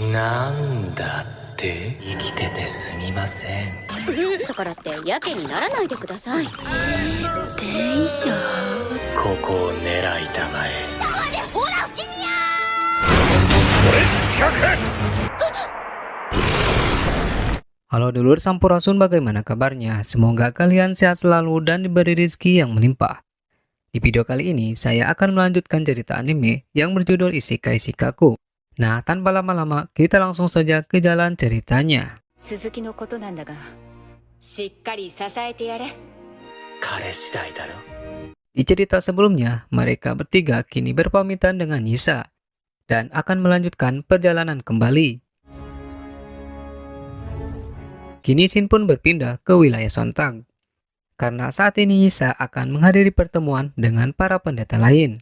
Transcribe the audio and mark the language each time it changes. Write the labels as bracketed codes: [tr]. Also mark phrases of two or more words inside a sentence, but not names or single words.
[ja] なんだって生きててすみません。だからってやけにならないでください。電車。ここを狙いたまえ。ほら、ウキニア。 [su] Halo dulur Sampurasun, [id] bagaimana kabarnya? Semoga kalian sehat selalu dan diberi rezeki yang melimpah. Di video kali ini, saya akan melanjutkan cerita anime yang berjudul Isekai Shikaku. Nah, tanpa lama-lama, kita langsung saja ke jalan ceritanya. [ja] 鈴木のことなんだが、しっかり支えてやれ。彼次第だろ。 [id] Di cerita sebelumnya, mereka bertiga kini berpamitan dengan Nisa dan akan melanjutkan perjalanan kembali. Kini Shin pun berpindah ke wilayah Sontak, karena saat ini Nisa akan menghadiri pertemuan dengan para pendeta lain.